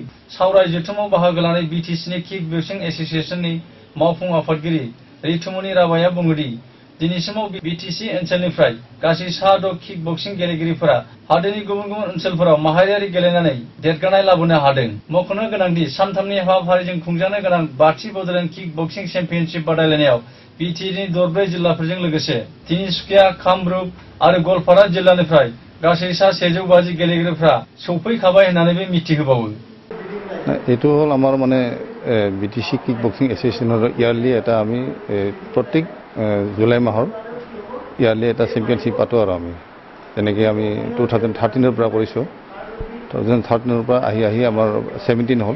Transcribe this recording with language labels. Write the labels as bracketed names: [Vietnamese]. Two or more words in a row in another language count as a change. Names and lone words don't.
[Bodo] सावराय जथुमाव बाहागो लानाय बिटिसिनि किक बक्सिं एसोसिएशननि मावफुं आफादगिरि रितुमनि राभाया बुङोदि दिनैसिमाव बिटिसि ओनसोलनिफ्राय गासै 6 किक बक्सिं गेलेगिरिफोरा हादोरनि गुबुन गुबुन ओनसोलफोराव माहारियारि गेलेनानै देरगानाय लाबोनो हादों। मख'नो गोनांदि सानथामनि हाबाफारिजों खुंजानो गोनां बाथि बड'लेण्ड किक बक्सिं चेम्पियनशिप बादायलायनायाव बिटिआरनि दरब्रै जिल्लाफोरजों लोगोसे तिनिसुकिया, कामरुप आरो गवालपारा जिल्लानिफ्राय गासै 150 गेलेगिरिफ्रा सौफैखाबाय होननानैबो मिथिहोबावो। [Assamese] এইটো হ'ল আমাৰ মানে বিটিসি কিক বক্সিং এছ'চিয়েশ্যনৰ ইয়াৰলি এটা আমি প্ৰত্যেক জুলাই মাহৰ ইয়াৰলি এটা চেম্পিয়নশ্বিপ পাতোঁ আৰু আমি তেনেকৈ আমি 2013 পৰা কৰিছোঁ। 2013 পৰা আহি আহি আমাৰ 17 হ'ল।